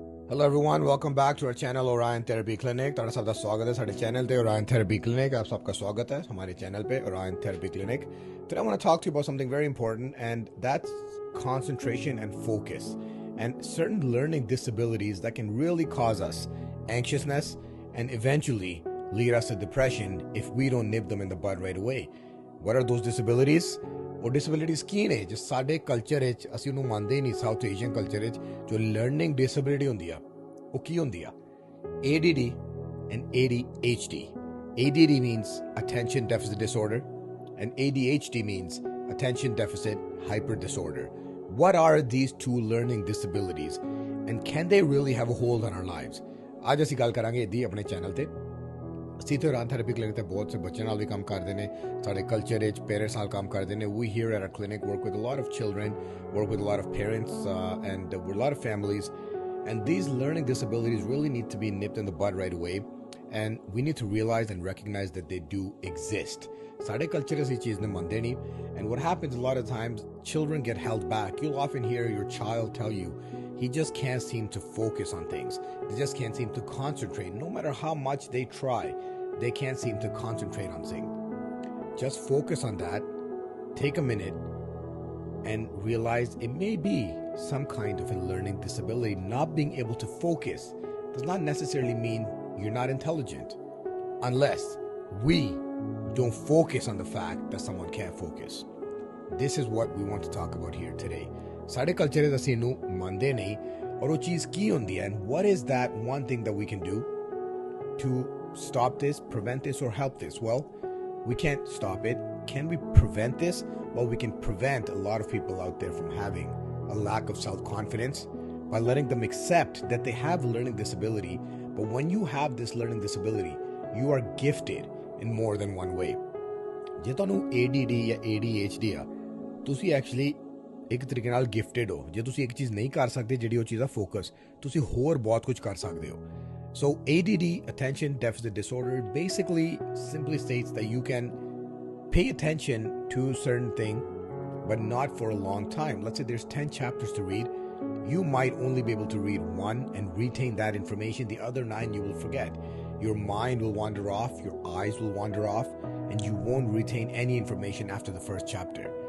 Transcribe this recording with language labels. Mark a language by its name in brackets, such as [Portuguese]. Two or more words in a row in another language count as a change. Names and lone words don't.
[English] Hello everyone, welcome back to our channel Orion Therapy Clinic. [Punjabi] ਤੁਹਾਡਾ ਸਭ ਦਾ ਸਵਾਗਤ ਹੈ ਸਾਡੇ ਚੈਨਲ ਤੇ Orion Therapy Clinic. [Hindi] आप सब दा स्वागत है हमारे चैनल पे Orion Therapy Clinic. [English] Today I want to talk to you about something very important, and that's concentration and focus and certain learning disabilities that can really cause us anxiousness and eventually lead us to depression if we don't nip them in the bud right away. What are those disabilities? [Punjabi] ਉਹ ਡਿਸੇਬਿਲਿਟੀਜ਼ ਕੀ ਨੇ ਜੋ ਸਾਡੇ ਕਲਚਰ ਵਿੱਚ ਅਸੀਂ ਉਹਨੂੰ ਮੰਨਦੇ ਹੀ ਨਹੀਂ। [English] South Asian culture [Punjabi] ਵਿੱਚ ਜੋ [English] learning disability [Punjabi] ਹੁੰਦੀ ਆ ਉਹ ਕੀ ਹੁੰਦੀ ਆ? [English] ADD and ADHD. ADD means attention deficit disorder and ADHD means attention deficit hyper disorder. What are these two learning disabilities and can they really have a hold on our lives? [Punjabi] ਅੱਜ ਅਸੀਂ ਗੱਲ ਕਰਾਂਗੇ ਇਹਦੀ ਆਪਣੇ ਚੈਨਲ ਤੇ। ਅਸੀਂ ਤੇ Orion Therapy Clinic ਤੇ ਬਹੁਤ ਸੇ ਬੱਚਿਆਂ ਨਾਲ ਵੀ ਕੰਮ ਕਰਦੇ ਨੇ, ਸਾਡੇ ਕਲਚਰ ਵਿੱਚ ਪੇਰੈਂਟਸ ਨਾਲ ਕੰਮ ਕਰਦੇ ਨੇ। [English] We here at our clinic work with a lot of children, work with a lot of parents and with a lot of families, and these learning disabilities really need to be nipped in the bud right away, and we need to realize and recognize that they do exist. [Punjabi] ਸਾਡੇ ਕਲਚਰ ਇਸ ਚੀਜ਼ ਨੂੰ ਮੰਨਦੇ ਨਹੀਂ, [English] and what happens a lot of times, children get held back. You'll often hear your child tell you he just can't seem to focus on things. They just can't seem to concentrate. No matter how much they try, they can't seem to concentrate on things. Just focus on that. Take a minute and realize it may be some kind of a learning disability. Not being able to focus does not necessarily mean you're not intelligent, unless we don't focus on the fact that someone can't focus. This is what we want to talk about here today. [Punjabi] ਸਾਡੇ ਕਲਚਰ ਵਿੱਚ ਅਸੀਂ ਇਹਨੂੰ ਮੰਨਦੇ ਨਹੀਂ, ਔਰ ਉਹ ਚੀਜ਼ ਕੀ ਹੁੰਦੀ ਹੈ, [English] and what is that one thing that we can do to stop this, prevent this, or help this? Well, we can't stop it. Can we prevent this? Well, we can prevent a lot of people out there from having a lack of self-confidence by letting them accept that they have a learning disability. But when you have this learning disability, you are gifted in more than one way. [Punjabi] ਜੇ ਤੁਹਾਨੂੰ ADD ਜਾਂ ADHD ਆ, ਤੁਸੀਂ ਐਕਚੁਅਲੀ ਇੱਕ ਤਰੀਕੇ ਨਾਲ ਗਿਫਟਡ ਹੋ। ਜੇ ਤੁਸੀਂ ਇੱਕ ਚੀਜ਼ ਨਹੀਂ ਕਰ ਸਕਦੇ ਜਿਹੜੀ ਉਹ ਚੀਜ਼ ਦਾ ਫੋਕਸ, ਤੁਸੀਂ ਹੋਰ ਬਹੁਤ ਕੁਝ ਕਰ ਸਕਦੇ ਹੋ। [English] So ADD, attention deficit disorder, basically simply states that you can pay attention to a certain thing, but not for a long time. Let's say there's 10 chapters to read. You might only be able to read one and retain that information. The other 9 you will forget. Your mind will wander off, your eyes will wander off, and you won't retain any information after the first chapter.